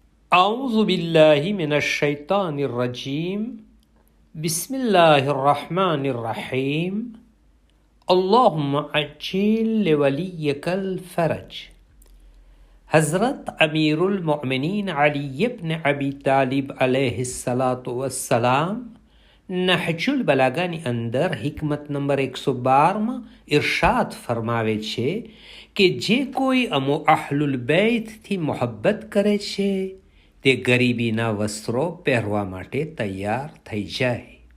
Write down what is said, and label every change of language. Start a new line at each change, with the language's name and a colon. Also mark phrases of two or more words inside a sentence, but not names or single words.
Arabic: أعوذ بالله من الشيطان الرجيم بسم الله الرحمن الرحيم اللهم عجل لوليك الفرج.
Gujarati: हज़रत अमीरुल मोमिनीन अली इब्न अबी तालिब
Arabic: عليه الصلاة والسلام
Gujarati: નહજુલ બલાગાની અંદર હિકમત નંબર 112માં ઇરશાદ ફરમાવે છે કે જે કોઈ અમો અહલુલ બૈતથી મોહબ્બત કરે છે તે ગરીબીના વસ્ત્રો પહેરવા માટે તૈયાર થઈ જાય.